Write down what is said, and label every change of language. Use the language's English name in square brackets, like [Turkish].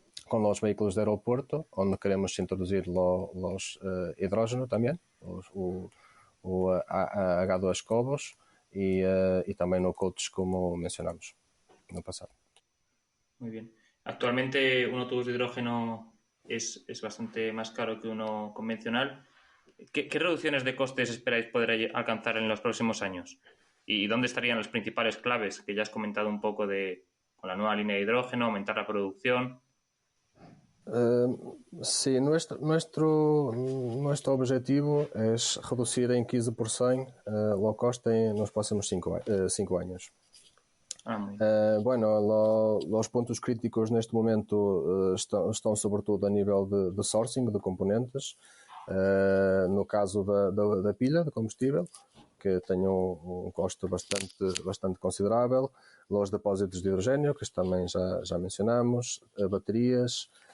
[Portuguese] com os veículos de aeroporto, onde queremos introduzir os hidrógeno também, o H2 Cobos [Spanish] y también no coaches como mencionamos en el pasado. Muy bien. Actualmente un autobús de hidrógeno es bastante más caro que uno convencional. ¿Qué reducciones de costes esperáis poder alcanzar en los próximos años? ¿Y dónde estarían las principales claves que ya has comentado un poco con la nueva línea de hidrógeno, aumentar la producción? Sí, nuestro objetivo es reducir en 15% low cost en los próximos 5 años. Bueno, los puntos críticos en este momento están sobretudo a nivel de sourcing de componentes, [Portuguese] no caso da pilha de combustível, que tem custo bastante considerável, os depósitos de hidrogênio, que também já mencionamos, baterias,